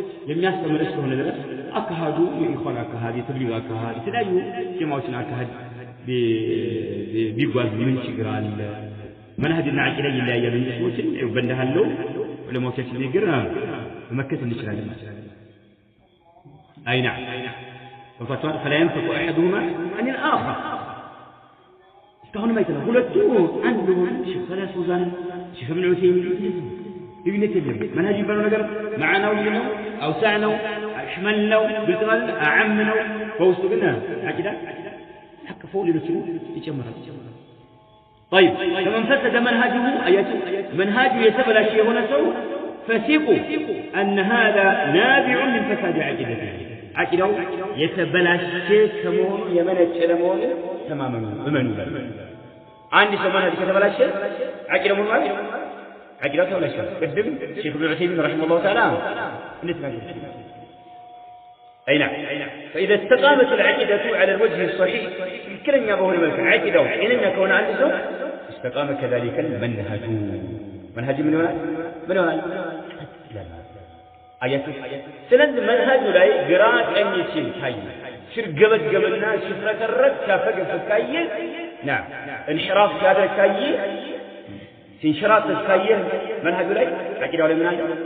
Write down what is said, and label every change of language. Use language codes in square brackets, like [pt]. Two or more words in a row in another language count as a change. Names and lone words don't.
[am] የሚያስተምር እስከሆነ ድረስ አካሃዱ የኢኽዋን አካሃድ የተብሊግ አካሃድ የተለያዩ ጀማዎችን አካሃድ ቢ-፣ ቢ-፣ ቢጓዝ ምን ችግር አለ? መንሃጅና ዐቂዳ ይለያያሉ እንጂ ሰዎችን ይኸው በእንዲህ ያለው ዑለማዎቻችን ንግግር መመከት እንችላለን። [ar] أي نعم [am] ገብቷችኋል? [ar] فلا ينفك أحدهما عن الآخر [am] እስካሁንም አይተናል። ሁለቱ አንድ የሆኑ ሼክ ሰላህ ፈውዛን፣ ሼክ ኢብኑ ዑሰይሚን ልዩነት የለም። መንሃጅ የሚባለው ነገር ማዕናዊ ነው፣ አውሳዕ ነው፣ አሽመል ነው፣ ግልጽ ማለት አዓም ነው። በውስጡ ግን ዐቂዳ አቅፎ ሌሎችን ይጨምራል። [ar] طيب فمن فسد منهجه [am] አያችሁ መንሃጁ የተበላሸ የሆነ ሰው ፈሲቁ [ar] أن هذا نابع من فساد عقيدته [am] ዐቂዳው የተበላሸ ከመሆኑ የመነጨ ለመሆኑ ተማመኑ እመኑ ይላል። አንድ ሰው መንሃጅ ከተበላሸ ዐቂዳው ምን ማለት ዐቂዳው ተበላሽቷል። ቅድም ሼክ ኢብኑ ዑሰይሚን [ar] رحمه الله تعالى [am] እንደተናገሩት [ar] أي نعم. فإذا استقامت العقيدة على الوجه الصحيح [am] ትክክለኛ በሆነ መልኩ ዐቂዳው ጤነኛ ከሆነ አንድ ሰው [ar] استقام كذلك المنهج [am] መንሃጅ ምን ይሆናል? ምን ይሆናል? አያችሁ። ስለዚህ መንሃጁ ላይ ግራ ቀኝ ሲል ካየ፣ ሲርገበገብና ሲፍረከረክ ሲያፈገፍግ ካየ፣ ና እንሕራፍ ሲያደርግ ካየ፣ ሲንሸራተት ካየ መንሃጁ ላይ ዐቂዳው ላይ ምን አለ?